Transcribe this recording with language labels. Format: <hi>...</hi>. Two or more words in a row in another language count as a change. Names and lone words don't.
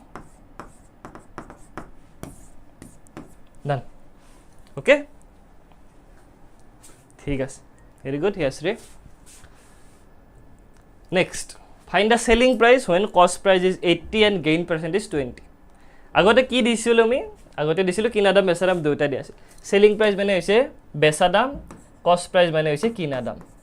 <en>Done okay</en> <as>ঠিক আছে</as> <en>very good yes</en> <as>রে</as> <en>next find the selling price when cost price is 80 and gain percent is 20</en> <as>আগতে কি দিছিল আমি আগতে দিছিল কিনা দাম বেচা দাম দুইটা দি আছে</as> <en>selling price</en> <as>মানে হৈছে বেচা দাম</as> <en>cost price</en> <as>মানে হৈছে কিনা দাম</as>